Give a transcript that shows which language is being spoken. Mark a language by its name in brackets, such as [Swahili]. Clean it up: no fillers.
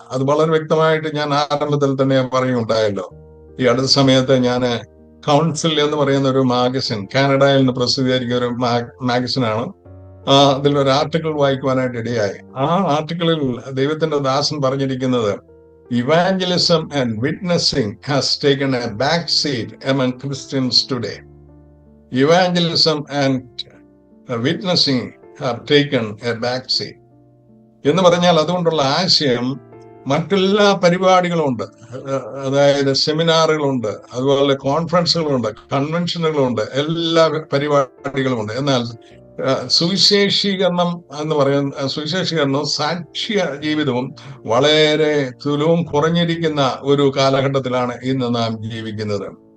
[Malayalam] അത് വളരെ വ്യക്തമായിട്ട് ഞാൻ ആരംഭത്തിൽ തന്നെ പറയുണ്ടായല്ലോ. ഈ അടുത്ത സമയത്ത് ഞാൻ കൗൺസിൽ എന്ന് പറയുന്ന ഒരു മാഗസിൻ, കാനഡയിൽ നിന്ന് പ്രസിദ്ധീകരിക്കുന്ന ഒരു മാഗസിനാണ്. അതിലൊരു ആർട്ടിക്കിൾ വായിക്കുവാനായിട്ട് ഇടയായി. ആ ആർട്ടിക്കിളിൽ ദൈവത്തിന്റെ ദാസൻ പറഞ്ഞിരിക്കുന്നത്, [English] Evangelism and witnessing has taken a back seat among Christians today. Evangelism and witnessing have taken a back seat. [Malayalam] എന്ന് പറഞ്ഞാൽ അതുകൊണ്ടുള്ള ആശയം, മറ്റെല്ലാ പരിപാടികളുമുണ്ട്, അതായത് സെമിനാറുകളുണ്ട്, അതുപോലെ കോൺഫറൻസുകളുണ്ട്, കൺവെൻഷനുകളുണ്ട്, എല്ലാ പരിപാടികളുമുണ്ട്. എന്നാൽ സുവിശേഷീകരണം എന്ന് പറയുന്ന സുവിശേഷീകരണവും സാക്ഷ്യ ജീവിതവും വളരെ തുലവും കുറഞ്ഞിരിക്കുന്ന ഒരു കാലഘട്ടത്തിലാണ് ഇന്ന് നാം ജീവിക്കുന്നത്.